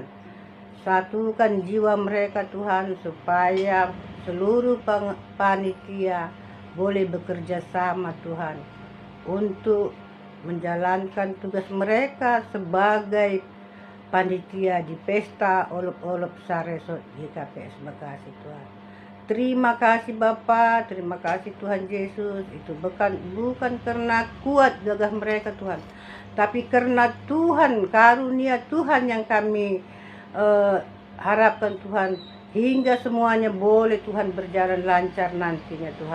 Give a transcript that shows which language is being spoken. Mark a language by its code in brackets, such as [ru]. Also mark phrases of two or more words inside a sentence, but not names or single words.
[id] Satukan jiwa mereka Tuhan supaya seluruh panitia boleh bekerja sama Tuhan untuk menjalankan tugas mereka sebagai panitia di pesta olop-olop Saresot GKPS Bekasi Tuhan. Terima kasih Bapa, terima kasih Tuhan Yesus. Itu bukan karena kuat gagah mereka Tuhan, tapi karena Tuhan, karunia Tuhan yang kami harapkan Tuhan, hingga semuanya boleh Tuhan berjalan lancar nantinya Tuhan.